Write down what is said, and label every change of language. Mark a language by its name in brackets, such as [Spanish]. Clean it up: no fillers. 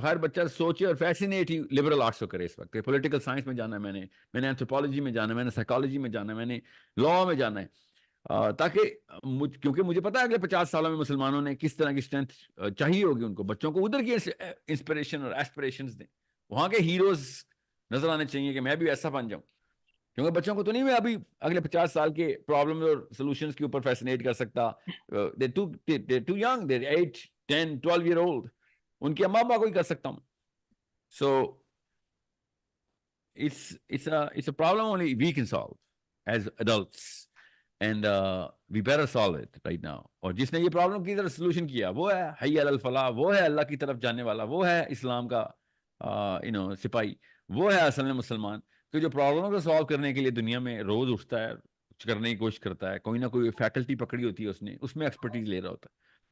[Hindi] हर बच्चा सोचे और फैसिनेट ही लिबरल आर्ट्स को करे। इस वक्त पॉलिटिकल साइंस में जाना है, मैंने एंथ्रोपोलॉजी में जाना है, मैंने साइकोलॉजी में जाना है, मैंने लॉ में जाना है, ताकि क्योंकि मुझे पता है अगले 50 सालों में मुसलमानों ने किस तरह की स्ट्रेंथ चाहिए होगी उनको, बच्चों को उधर की इंस्पिरेशन और एस्पिरेशंस दें, वहां के हीरोज नजर आने चाहिए कि मैं भी ऐसा बन जाऊं। क्योंकि बच्चों को तो नहीं मैं अभी अगले 50 साल के प्रॉब्लम और सॉल्यूशंस के ऊपर फैसिनेट कर सकता। दे to young, दे 8, 10, 12 year old, उनके अम्मा अब्बा को ही कर सकता हूं। [English] So it's a problem only we can solve as adults, and we better solve it right now. [Hindi] और जिसने ये प्रॉब्लम की तरफ सोल्यूशन किया वो है हय्य अलल फलाह, वो है अल्लाह की तरफ जाने वाला, वो है इस्लाम का सिपाही, वो है असल में मुसलमान। तो जो प्रॉब्लम को सॉल्व करने के लिए दुनिया में रोज उठता है, कुछ करने की कोशिश करता है, कोई ना कोई फैकल्टी पकड़ी होती है उसने, उसमें एक्सपर्टीज ले रहा होता है।